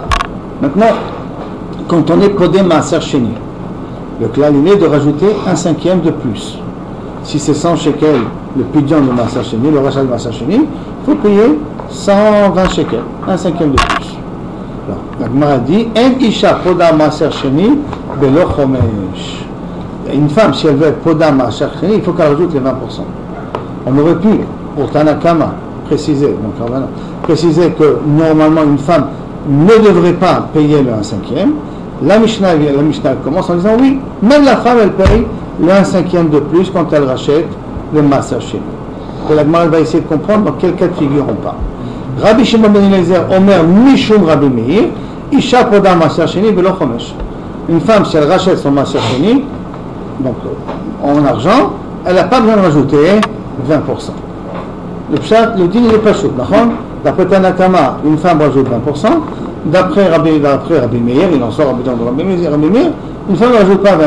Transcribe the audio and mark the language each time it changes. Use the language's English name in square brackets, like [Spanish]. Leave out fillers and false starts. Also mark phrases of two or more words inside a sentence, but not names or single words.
[French] Maintenant, quand on est podé [Hebrew] מעשר שני, [French] le klal il est de rajouter un cinquième de plus. Si c'est 100 shekels, le pidyon de [Hebrew] מעשר שני, [French] le rachat de [Hebrew] מעשר שני, [French] il faut payer 120 shekels, un cinquième de plus. Alors, la Gemara dit, [Hebrew] אין אשה פודה מעשר שני בלא חומש. [French] Une femme, si elle veut être [Hebrew] פודה מעשר שני, [French] il faut qu'elle rajoute les 20%. On aurait pu, pour Tanakama, préciser que normalement une femme ne devrait pas payer le 1/5. La Mishnah commence en disant oui, même la femme elle paye le 1/5 de plus quand elle rachète le [Hebrew] מעשר שני. [French] Et la Gemara va essayer de comprendre dans quel cas de figure on parle. [Hebrew] רבי שמעון בן אלעזר אומר משום רבי מאיר אשה פודה מעשר שני ולא חומש. [French] Une femme si elle rachète son [Hebrew] מעשר שני, [French] donc en argent, elle n'a pas besoin de rajouter 20%. Le din il est pas chaud, d'accord? D'après Tanakama, une femme rajoute 20%. D'après Rabbi Meir, il en sort Rabbi Meir, une femme ne rajoute pas 20%.